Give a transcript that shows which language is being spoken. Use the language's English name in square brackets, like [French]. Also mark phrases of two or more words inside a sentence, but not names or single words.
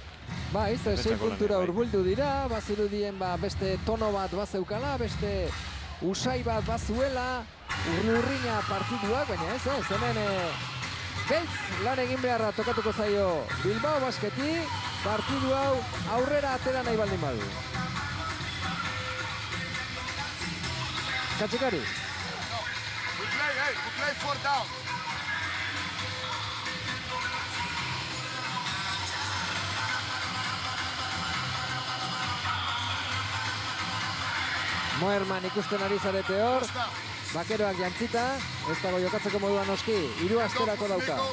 [Basque] Ba, ez 6 puntura urbuldu dira, bazirudien beste tono bat bazeukala, beste usai bat bazuela, urrina partiduak, baina ez, hemen Gaitz lan egin beharra tokatuko zaio Bilbao Basketi, partidu hau aurrera atera nahi baldin badu. Katxikari. [English] We play 4 down. [Basque] Moerman ikusten ari zarete hor. Bakeroak jantzita, ez dago jokatzeko moduan noski, 3 asterako dauka.